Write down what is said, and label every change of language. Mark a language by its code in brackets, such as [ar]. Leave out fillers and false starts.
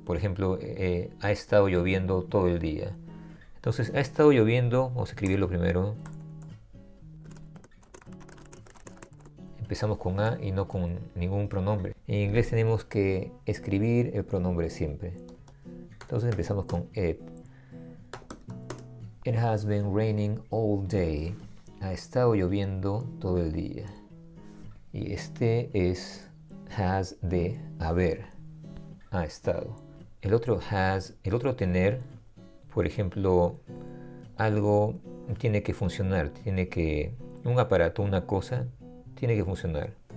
[es] Por ejemplo, ha estado lloviendo todo el día. Entonces, ha estado lloviendo, vamos a escribirlo primero. Empezamos con a y no con ningún pronombre. En inglés tenemos que escribir el pronombre siempre. Entonces empezamos con it. [en] It has been raining all day. [es] Ha estado lloviendo todo el día. Y este es has de haber. Ha estado. El otro has, el otro tener, por ejemplo, algo tiene que funcionar, tiene que, un aparato, una cosa, tiene que funcionar.